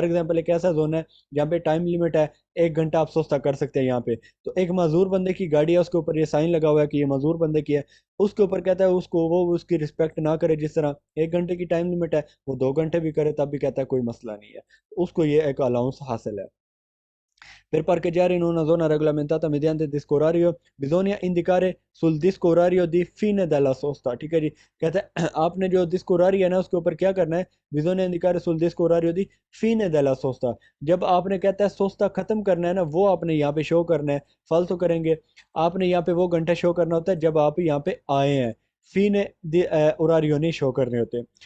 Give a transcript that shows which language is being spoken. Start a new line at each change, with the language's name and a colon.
Hindi: For example एक ऐसा zone है जहाँ पे टाइम लिमिट है, 1 घंटा आप सोचता कर सकते हैं यहाँ पे, तो एक मजदूर बंदे की गाड़ी है, उसके ऊपर ये साइन लगा हुआ है कि ये मजदूर बंदे की है, उसके ऊपर कहता है उसको वो उसकी रिस्पेक्ट ना करे, जिस तरह 1 घंटे की टाइम लिमिट है वो 2 घंटे भी करे तब भी कहता है कोई मसला नहीं है, उसको ये एक अलाउंस हासिल है।
Italian: Per parcheggiare in una zona regolamentata mediante disco orario bisogna indicare sul disco orario di fine della sosta,
Hindi: ठीक है जी। कहता है आपने जो disco orario है ना उसके ऊपर क्या करना है,
Italian: bisogna indicare sul disco orario di fine della sosta,
Hindi: जब आपने कहता है सोस्ता खत्म करना है ना वो आपने यहाँ पे शो करना है। फालतू करेंगे, आपने यहाँ पे वो घंटा शो करना होता है जब आप यहाँ पे आए हैं,
Italian: fine di orario
Hindi: नहीं शो करने होते।